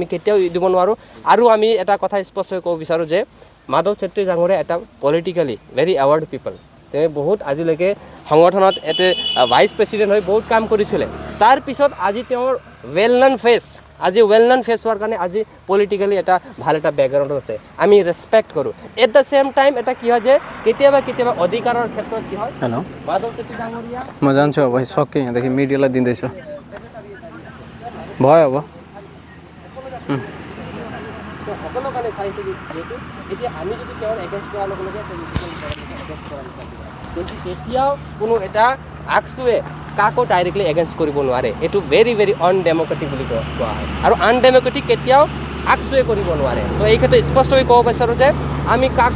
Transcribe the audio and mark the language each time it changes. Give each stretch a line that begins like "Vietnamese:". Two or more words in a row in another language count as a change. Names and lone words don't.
Assamese: কেতিয়াও দিব নোৱাৰোঁ আৰু আমি এটা কথা স্পষ্টকৈ ক'ব বিচাৰোঁ যে মাধৱ চেত্ৰী ডাঙৰীয়া এটা
English: politically very aware people
Assamese: তেওঁ বহুত আজিলৈকে সংগঠনত এতে
English: vice president
Assamese: হৈ বহুত কাম কৰিছিলে তাৰপিছত আজি তেওঁৰ
English: well known face
Assamese: আজি
English: well known face
Assamese: হোৱাৰ কাৰণে আজি পলিটিকেলি এটা ভাল এটা বেকগ্ৰাউণ্ড আছে আমি ৰেচপেক্ট কৰোঁ
English: at the same time
Assamese: এটা কি হয় যে কেতিয়াবা কেতিয়াবা অধিকাৰৰ ক্ষেত্ৰত কি হয়
Nepali: हेलो माधव सेठी डांगरिया म जान्छु अब सके यहाँदेखि मिडियालाई दिँदैछु भयो अब
Assamese: তো সকলো কাৰণে চাইছে যিহেতু এতিয়া আমি যদি তেওঁৰ এগেইনষ্ট কৰাৰ লগে লগে কিন্তু তেতিয়াও কোনো এটা আকচুৱে কাকো ডাইৰেক্টলি এগেইনষ্ট কৰিব নোৱাৰে এইটো
English: very very undemocratic
Assamese: বুলি কোৱা হয় আৰু আনডেমক্ৰেটিক কেতিয়াও আকচুৱে কৰিব নোৱাৰে তো এই ক্ষেত্ৰত স্পষ্টকৈ ক'ব বিচাৰোঁ যে আমি কাকো